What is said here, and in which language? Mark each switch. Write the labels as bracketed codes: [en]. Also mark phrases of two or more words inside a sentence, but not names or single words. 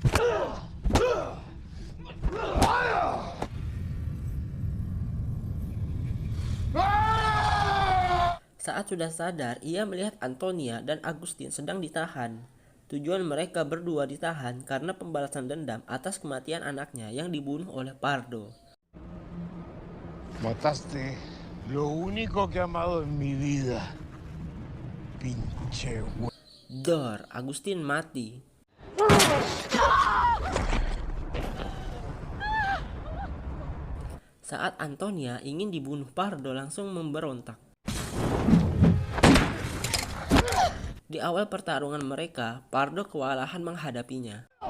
[id] Saat sudah sadar, ia melihat Antonia dan Agustin sedang ditahan. Tujuan mereka berdua ditahan karena pembalasan dendam atas kematian anaknya yang dibunuh oleh Pardo. [es] Mataste lo único que he amado en mi vida. [id] Pinche Dor, Agustin mati. Saat Antonia ingin dibunuh, Pardo langsung memberontak. Di awal pertarungan mereka, Pardo kewalahan menghadapinya.